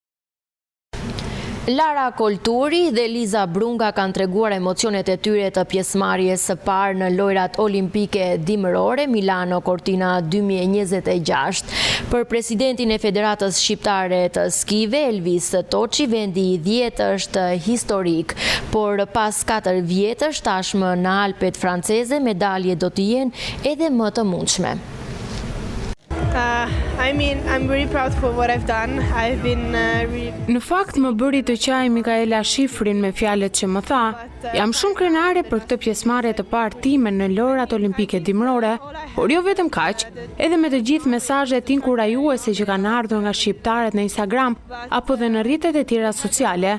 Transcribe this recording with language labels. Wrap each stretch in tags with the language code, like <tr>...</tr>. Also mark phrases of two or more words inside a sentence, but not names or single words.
<sq>Lara Kolturi dhe Liza Brunga kanë treguar emocionet e tyre të pjesëmarrjes së parë në lojrat olimpike dimërore Milano Cortina 2026. Për presidentin e Federatës Shqiptare të Skive, Elvis Toçi, vendi i 10 është historik, por pas 4 vjetësh tashmë në Alpet franceze medalje do të jenë edhe më të mundshme.</sq> <en>I'm very proud for what I've done. I've been</en> <sq>Në fakt më bëri të qaj Mikaela Shifrin me fjalët që më tha. Jam shumë krenare për këtë pjesëmarrje të parë time në lojrat olimpike dimërore, por jo vetëm kaq, edhe me të gjithë mesazhet inkurajuese që kanë ardhur nga shqiptarët në Instagram apo dhe në rrjetet e tjera sociale.</sq>